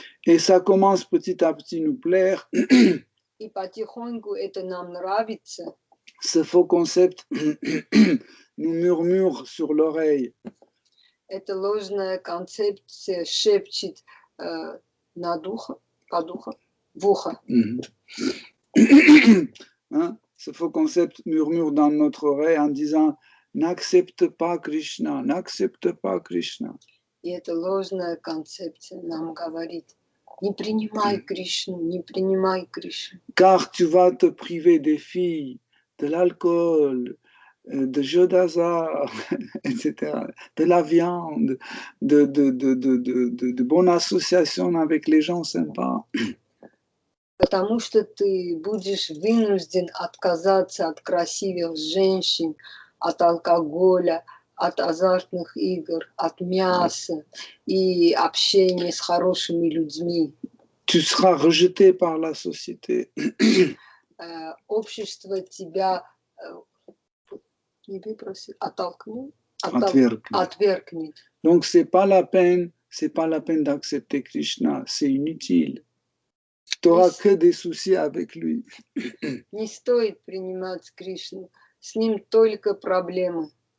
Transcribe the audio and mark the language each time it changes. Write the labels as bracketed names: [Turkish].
[French] et ça commence petit à petit nous plaire, [Russian] и потихоньку это нам нравится, [French] ce faux concept nous murmure sur l'oreille. [Russian] Эта ложная концепция шепчет над ухом, под ухом, в ухо. Hein? [French] Ce faux concept murmure dans notre oreille en disant n'accepte pas Krishna, n'accepte pas Krishna. [Russian] И эта ложная концепция нам говорит: не принимай Кришну, не принимай Кришну. [French] Car tu vas te priver des filles, de l'alcool, de jeux d'hasard, etc., de la viande, de bonne association avec les gens sympas. [Russian] Потому что ты будешь вынужден отказаться от красивых женщин, от алкоголя, от азартных игр, от мяса и общения с хорошими людьми. [French] Tu seras rejeté par la société. [Russian] Общество тебя не выпросит, оттолкнет, отвергнет. [French] Donc c'est pas la peine d'accepter Krishna, c'est inutile. Tu n'auras que des soucis avec lui. [Russian] Не стоит принимать Кришну, с ним только проблемы.